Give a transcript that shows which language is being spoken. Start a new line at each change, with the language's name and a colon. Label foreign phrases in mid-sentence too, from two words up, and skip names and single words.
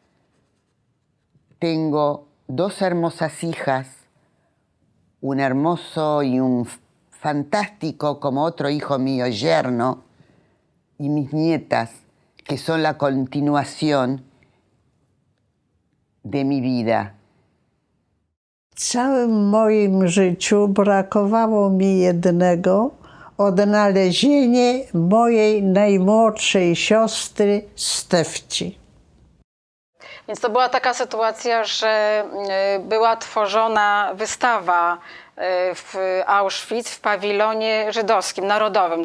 Spanish: Tengo 2 hermosas hijas, un hermoso y un fantástico como otro hijo mío, yerno, y mis nietas, que son la continuación de mi vida.
Polish: W całym moim życiu brakowało mi jednego: odnalezienie mojej najmłodszej siostry Stefci. Więc to była taka sytuacja, że była tworzona wystawa w Auschwitz w pawilonie żydowskim, narodowym.